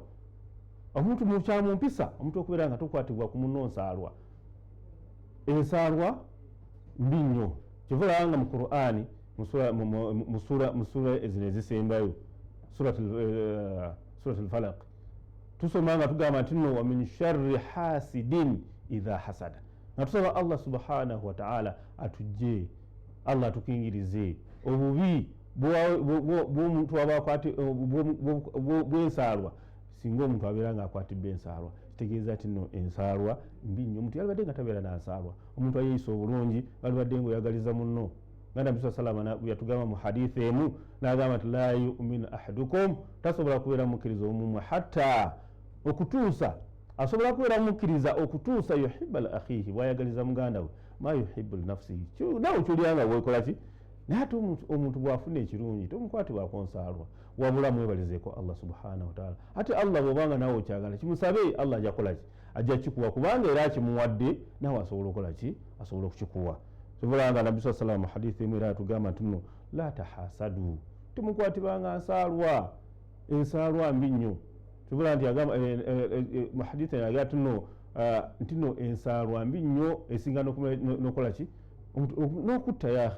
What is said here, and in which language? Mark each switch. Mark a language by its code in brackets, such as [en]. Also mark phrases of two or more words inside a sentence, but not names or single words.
[lg] Omuntu mukyamumpisa omuntu okubeera nga tokwatibwa ku munno nsaalwa. Ensaalwa mbi nnyo. Kivula nga mu Qur'ani mu sura ezino ezisembayo [ar] سورة الفلق [lg] tusoma nga tugamba nti nno [ar] ومن شر حاسد إذا حسد [lg] nga tusaba Allah [ar] سبحانه وتعالى [lg] atujje Allah atukingirize obubi bw'omuntu bw'ensaalwa singa omuntu abeera ng'akwatibwa ensaalwa kitegeeza ati nno ensaalwa mbi nnyo. Omuntu yalibadde nga tabeera n'ensaalwa, omuntu ayeeyisa obulungi alibadde ng'oyagaliza munno. nga Nabbi [ar] صلى الله عليه [lg] yatugamba mu hadithi emu n'agamba nti [ar] لا يؤمن أحدكم, [lg] tasobola kubeera mukkiriza omumwe hatta okutuusa asobola kubeera mukkiriza okutuusa [ar] يحب لأخيه, [lg] bwayagaliza muganda we [ar] ما يحب لنفسه, [lg] nawe ky'olyanga weekola ki. Naye ate omuntu bw'afuna ekirungi tomukwatibwako nsaalwa, wabula mwebalizeeko Allah [ar] سبحانه وتعالى. [lg] Ate Allah bw'obanga nawe okyagala kimusabe, Allah ajja kukola ki, ajja kikuwa, kubanga era akimuwadde nawe asobola okukola ki, asobola okukikuwa. Kivulanga Nabbi [ar] صلى الله عليه وسلم [lg] hadithi emu era yatugamba nti nno [ar] لا تحاسدوا, [lg] temukwatibanga nsaalwa, ensaalwa mbi nnyo. Kivula nti agamba mu hadithi yagamba nti nno ensaalwa mbi nnyo esinga n'okola ki, n'okutta yaahe.